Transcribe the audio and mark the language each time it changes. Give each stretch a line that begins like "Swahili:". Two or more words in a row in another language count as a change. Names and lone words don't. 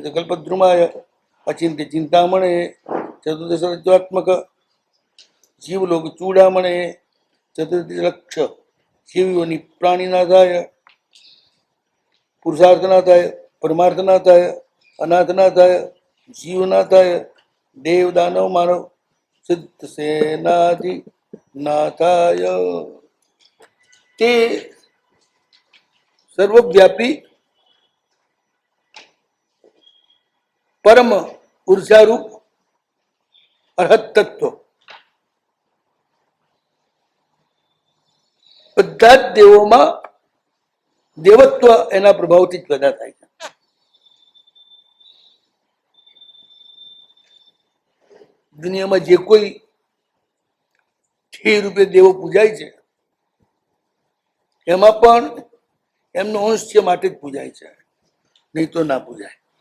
Sanskrit: कल्पद्रुमाय अचिंत्य चिंतामणे चतुर्दश रज्ज्वात्मक जीवलोक चूड़ामणे चतुर्दश लक्ष शिवयोनि प्राणीनाथाय पुरुषार्थनाथाय परमार्थनाथाय अनाथनाथाय जीवनाथाय देव दानव मानव सिद्ध सेनाधि नाथाय ते सर्वव्यापी परम ऊर्जारूप अरहत तत्व
Gujarati: બધા જ દેવોમાં દેવત્વ એના પ્રભાવથી જ પેદા થાય છે. દુનિયામાં જે કોઈ સ્થિર રૂપે દેવો પૂજાય છે એમાં પણ એમનો અંશ છે માટે જ પૂજાય છે, નહીં તો ના પૂજાય.